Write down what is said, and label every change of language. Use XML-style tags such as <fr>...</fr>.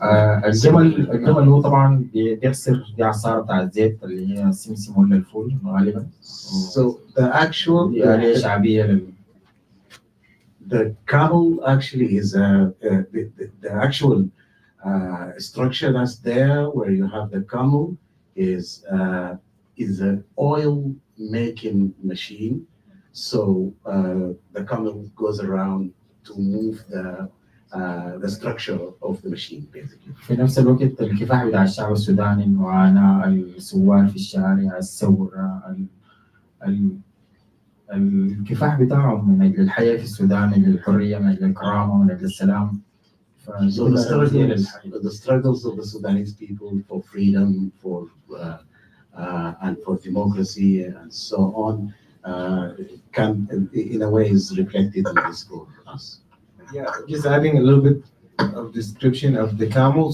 <ar>الجمل هو طبعا بيكسر دي عصاره بتاع الزيت اللي هي السمسم ولا الفول غالبا.</ar> <en>So the actual</en> <ar>دي آلية شعبيه</ar> <en>the camel actually is the actual structure that's there where you have the camel is an oil making machine. So the camel goes around to move the structure of the machine basically.</en> <ar>في نفس الوقت الكفاح بتاع الشعب السوداني، المعاناة، السوار في الشارع، الثورة، الكفاح بتاعهم من أجل الحياة في السودان، من أجل الحرية، من أجل الكرامة، من أجل السلام.</ar> <en>So the struggles of the Sudanese people for freedom, for and for democracy and so on, can in a way is reflected in this book for us. Yeah, just adding a little bit of description of the camel.</en>